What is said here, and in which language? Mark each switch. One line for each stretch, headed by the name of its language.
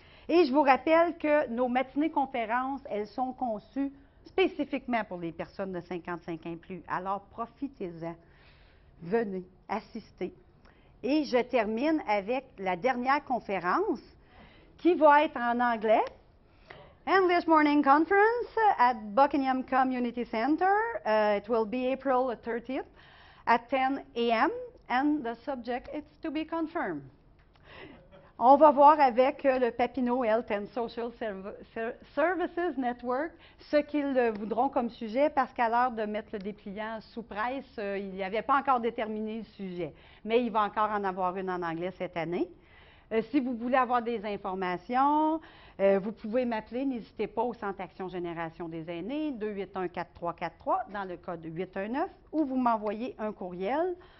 French: Et je vous rappelle que nos matinées conférences, elles sont conçues spécifiquement pour les personnes de 55 ans et plus. Alors, profitez-en. Venez assister. Et je termine avec la dernière conférence qui va être en anglais.
English: English Morning Conference at Buckingham Community Center. It will be April 30th at 10 a.m. and the subject is to be confirmed.
French: On va voir avec le Papineau Health and Social Services Network ce qu'ils voudront comme sujet, parce qu'à l'heure de mettre le dépliant sous presse, il n'y avait pas encore déterminé le sujet. Mais il va encore en avoir une en anglais cette année. Si vous voulez avoir des informations, vous pouvez m'appeler, n'hésitez pas au Centre Action Génération des aînés, 281-4343, dans le code 819, ou vous m'envoyez un courriel.